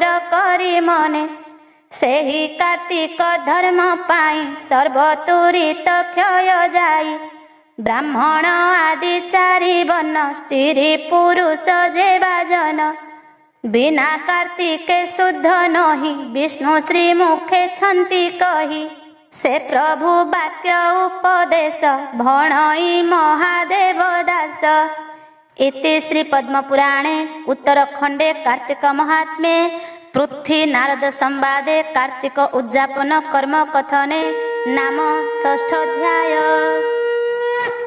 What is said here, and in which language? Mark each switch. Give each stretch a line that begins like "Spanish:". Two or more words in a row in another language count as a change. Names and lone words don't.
Odia: କରି ମନେ ସେହି କାର୍ତ୍ତିକ ଧର୍ମ ପାଇଁ ସର୍ବତୁରିତ କ୍ଷୟ ଯାଇ ବ୍ରାହ୍ମଣ ଆଦି 4 ବର୍ଣ୍ଣ ସ୍ତ୍ରୀ ପୁରୁଷ ଯେ ବାଜନ ବିନା କାର୍ତ୍ତିକେ ଶୁଦ୍ଧ ନହି ବିଷ୍ଣୁ ଶ୍ରୀ ମୁଖେ ଛନ୍ତି କହି ସେ ପ୍ରଭୁ ବାକ୍ୟ ଉପଦେଶ ଭଣଇ ମହାଦେବ ଦାସ
Sanskrit: इति श्री पद्मपुराणे उत्तरखंडे कार्तिक महात्म्ये पृथ्वी नारद संवादे कार्तिक उद्यापन कर्म कथने नाम 6 अध्याय।